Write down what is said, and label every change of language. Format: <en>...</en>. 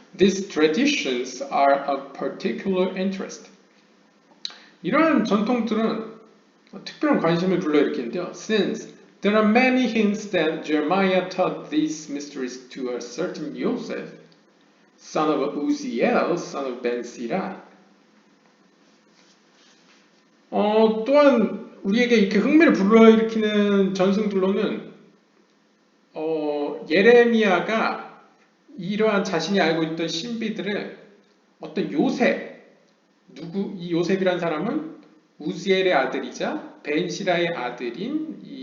<en>These traditions are of particular interest.</en> <ko>이러한 전통들은 특별한 관심을 불러일으키는데요.</ko> <en>Since there are many hints that Jeremiah taught these mysteries to a certain Joseph, son of Uziel, son of Ben-Sira.</en> <ko>또한 우리에게 이렇게 흥미를 불러일으키는 전승들로는 예레미야가 이러한 자신이 알고 있던 신비들을 어떤 요셉, 이 요셉이란 사람은 우지엘의 아들이자 벤시라의 아들인</ko>